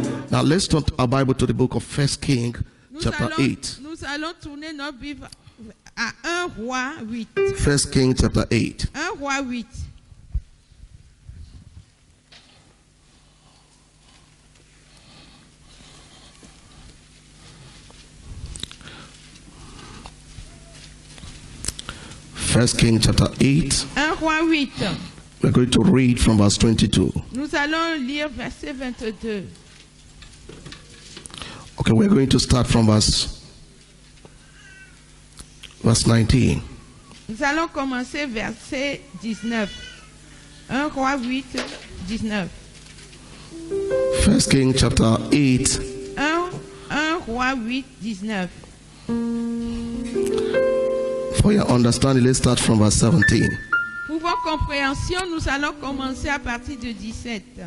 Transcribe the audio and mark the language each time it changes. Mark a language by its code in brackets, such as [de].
[en] Now let's turn our Bible to the book of 1 Kings, chapter 8. [fr] Nous allons tourner notre Bible à 1 Roi 8. [en] 1 Kings, chapter 8. [fr] 1 Roi 8. [en] First King chapter 8. [fr] 1 Roi 8. [en] We're going to read from verse 22. [fr] Nous allons lire verset 22. [en] Okay, we're going to start from verse 19. [fr] Nous allons commencer verset 19. 1 Roi 8, 19. [en] First King chapter 8. [fr] 1 Roi 8, 19. [en] For your understanding, let's start from verse 17. [fr] Pour votre compréhension, nous allons commencer à partir de 17.